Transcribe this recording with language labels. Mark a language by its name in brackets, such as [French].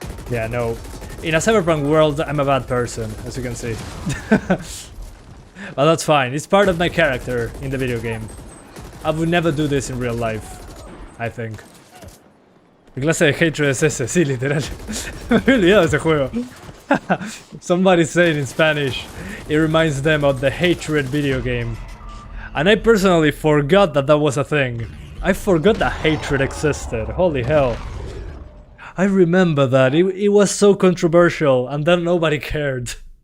[English] Yeah, no. In a cyberpunk world, I'm a bad person, as you can see. But that's fine, it's part of my character in the video game. I would never do this in real life, I think. [Spanish] Mi clase de hatred es ese, sí, literal. Me he olvidado de ese juego. [English] Somebody saying in Spanish, it reminds them of the hatred video game. And I personally forgot that that was a thing. I forgot that hatred existed, holy hell. I remember that, it was so controversial and then nobody cared.